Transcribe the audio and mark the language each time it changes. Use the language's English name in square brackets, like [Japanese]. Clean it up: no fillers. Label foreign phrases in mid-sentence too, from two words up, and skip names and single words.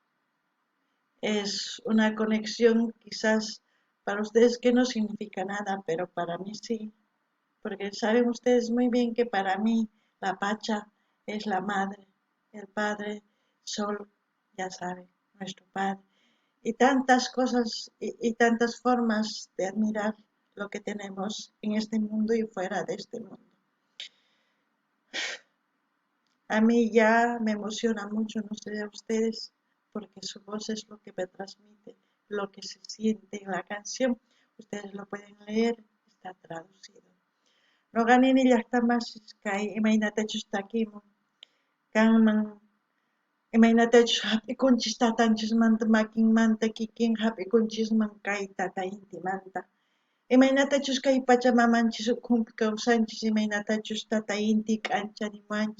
[Spanish] Es una conexión quizás para ustedes que no significa nada, pero para mí sí, porque saben ustedes muy bien que para mí la Pacha es la madre, el Padre Sol, ya saben, nuestro Padre, y tantas cosas y tantas formas de admirar lo que tenemos en este mundo y fuera de este mundo. A mí ya me emociona mucho, no sé a ustedes, porque su voz es lo que me transmite, lo que se siente en la canción. Ustedes lo pueden leer, está traducido. [Quechua] No ganin y llaqtamasich kay imaynatachus takimun kanman imaynatachus hap'ikunchis tatanchismanta makinmanta kikin hap'ikunchisman kay tataintimanta. Imaynatachus kay pachamamanchis ukhunpi kawsanchis imaynatachus tatainti k'ancharimanchis.